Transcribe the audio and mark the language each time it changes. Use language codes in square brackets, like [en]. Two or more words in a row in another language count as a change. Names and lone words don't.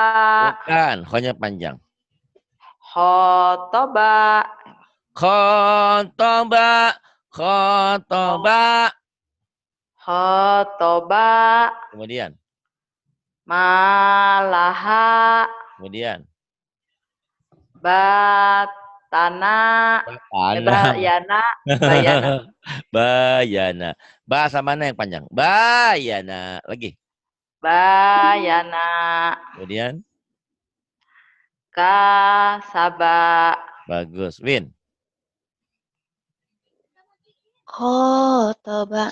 [bjn] Bukan, khonya panjang. [ar] Khotoba. Khotoba. Khotoba. Khotoba. [bjn] Kemudian. [ar] Malaha. [bjn] Kemudian. [ar] Batana. Bayana. Bayana. Bayana. [bjn] Bahasa mana yang panjang? [ar] Bayana. Lagi. Bayana. [bjn] Kemudian. [ar] Kasaba. [bjn] Bagus. Win. [ar] Khotoba.